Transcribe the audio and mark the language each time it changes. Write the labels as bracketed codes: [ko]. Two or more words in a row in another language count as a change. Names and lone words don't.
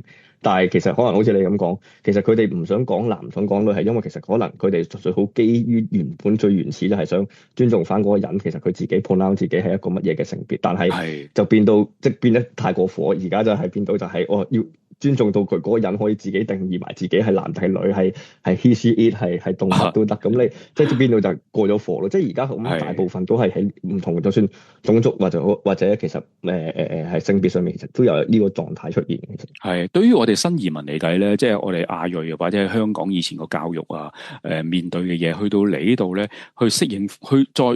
[yue] 但係其實可能好似你咁講，其實佢哋唔想講男，唔想講女，係因為其實可能佢哋純粹好基於原本最原始就係想尊重翻嗰個人，其實佢自己 pronounce 自己係一個乜嘢嘅性別，但係就變到即係變得太過火，而家就係變到就係要尊重到佢嗰個人可以自己定義埋自己係男定係女，係 [en] he she it [yue] 係動物都得。咁你即係變到就過咗火咯。即係而家咁大部分都係喺唔同，就算種族或者其實係性別上面，其實都有呢個狀態出現。其實係對於我哋新移民嚟計咧，即係我哋亞裔或者係香港以前個教育啊，面對嘅嘢，去到嚟呢度咧，去適應，去再。